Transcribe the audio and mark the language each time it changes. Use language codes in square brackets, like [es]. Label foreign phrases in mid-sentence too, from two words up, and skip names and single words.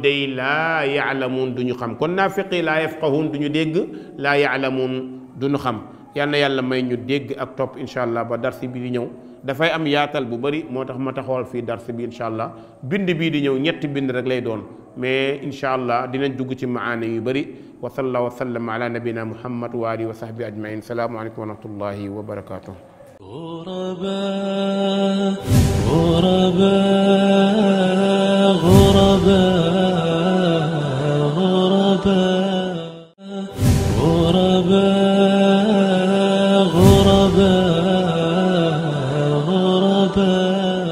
[wo] day [ar] لا يعلمون [wo] du ñu xam kon [ar] منافقي لا يفقهون [wo] du ñu dégg [ar] لا يعلمون [wo] du ñu xam yal na yàlla may ñu dégg ak topp [ar] إن شاء الله [wo] ba darsi bi di ñëw dafay am yaatal bu bari moo tax ma taxawal fii darsi bi [ar] إن شاء الله [wo] bind bii di ñëw ñetti bind rek lay doon mais [ar] إن شاء الله [wo] dinañ dugg ci maana yu bëri [ar] وصلى الله وسلم على نبينا محمد وعلى آله وصحبه أجمعين السلام عليكم ورحمة الله وبركاته غرباء غرباء غرباء غرباء غرباء غرباء